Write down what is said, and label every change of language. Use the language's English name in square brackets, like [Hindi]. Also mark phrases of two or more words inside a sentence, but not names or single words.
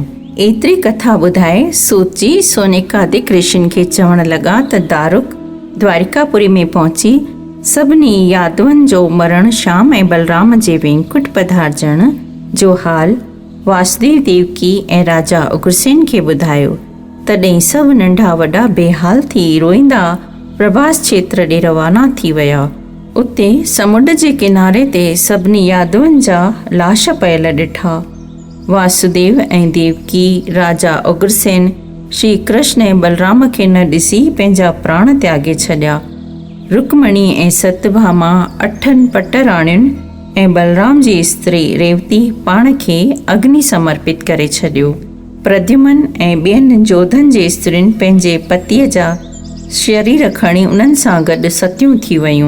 [Sindhi] एतिरी कथा ॿुधाए सूतजी सोनिकादिक ऋषियुनि खे चवण लॻा त दारुक द्वारिकापुरी में पहुची सभिनी यादवनि जो मरण, श्याम ऐं बलराम जे वैकुंठ पधारजण जो हाल वासुदेव देवकी ऐं राजा उग्रसेन खे ॿुधायो। तॾहिं सभु नंढा वॾा बेहाल थी रोईंदा प्रभास क्षेत्र ॾे रवाना थी विया। उते समुंड जे किनारे ते सभिनी यादवनि जा लाश पयल ॾिठा। वासुदेव ऐं देवकी राजा उग्रसेन श्री कृष्ण ऐं बलराम खे न ॾिसी पंहिंजा प्राण त्यागे छॾिया। रुक्मणी ऐं सतभामा 8 पटराणियुनि ऐं बलराम जी स्त्री रेवती पाण खे अग्नि समर्पित करे छॾियो। प्रद्युमन ऐं ॿियनि जोधन जे स्त्रियुनि पंहिंजे पतीअ जा शरीर खणी उन्हनि सां गॾु सतियूं थी वयूं।